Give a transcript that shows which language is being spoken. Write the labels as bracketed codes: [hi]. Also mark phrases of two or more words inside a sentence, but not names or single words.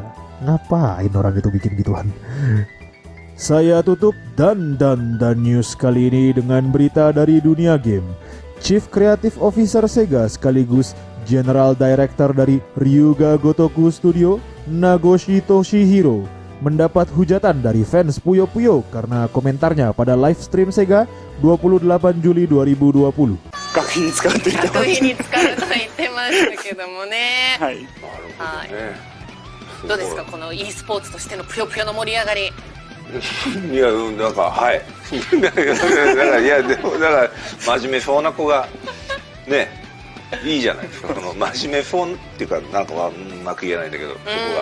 [id] Ngapain orang itu bikin gituan? Saya tutup dan news kali ini dengan berita dari dunia game. [en] Chief Creative Officer [id] Sega sekaligus [en] General Director [id] dari Ryuga Gotoku Studio, Nagoshi Toshihiro, mendapat hujatan dari fans Puyo Puyo karena komentarnya pada live stream Sega 28 Juli 2020. [ja] 学費に使うって言ってま学し費に使うとは言ってましたけどもね。た。はい。はい。どうですかこの e スポーツとしてのぷよぷよの盛り上がり。いや、なんか、はい。だから、いや、でも、だから、真面目そうな子が、ね、いいじゃないですか。この真面目そうっていうか、なんかはうまく言えないんだけど、そこが。